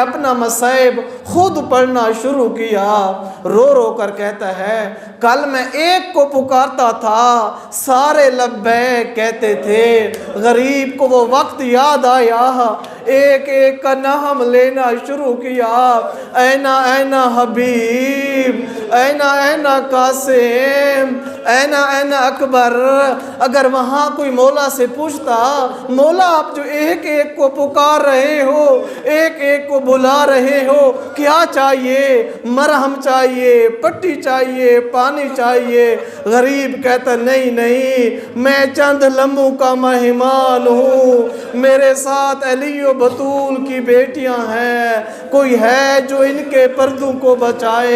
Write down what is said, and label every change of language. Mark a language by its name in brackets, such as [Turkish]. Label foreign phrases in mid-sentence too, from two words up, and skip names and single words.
[Urdu] اپنا مصائب خود پڑھنا شروع کیا، رو رو کر کہتا ہے کل میں ایک کو پکارتا تھا سارے لبیک کہتے تھے، غریب کو وہ وقت یاد آیا، ایک ایک کا نام لینا شروع کیا، [Arabic] اینا اینا حبیب، اینا اینا قاسم، اینا اینا اکبر۔ [Urdu] اگر وہاں کوئی مولا سے پوچھتا مولا آپ جو ایک ایک کو پکار رہے ہو، ایک ایک کو بلا رہے ہو، کیا چاہیے؟ مرہم چاہیے، پٹی چاہیے، پانی چاہیے؟ غریب کہتا نہیں نہیں، میں چند لمحوں کا مہمان ہوں، میرے ساتھ علی و بطول کی بیٹیاں ہیں، کوئی ہے جو ان کے پردوں کو بچائے؟